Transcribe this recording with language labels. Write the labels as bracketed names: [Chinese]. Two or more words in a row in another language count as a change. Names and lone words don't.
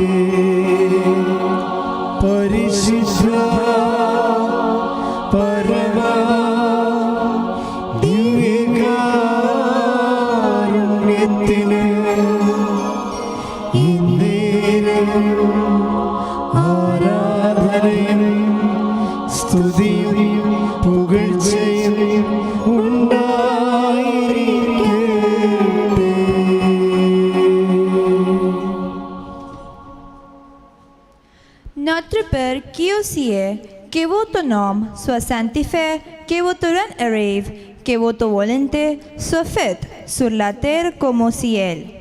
[Malayalam] പരിശുദ്ധ പരമ ദിവ്യകാരുണ്യത്തിന് എന്നേരം ആരാധനയും സ്തുതിയും പുകഴ്ചയും ഉണ്ടായിരിക്കട്ടെ. [French] Notre Père qui es aux cieux, que votre nom soit sanctifié, que votre règne arrive, que votre volonté soit faite sur la terre comme au ciel.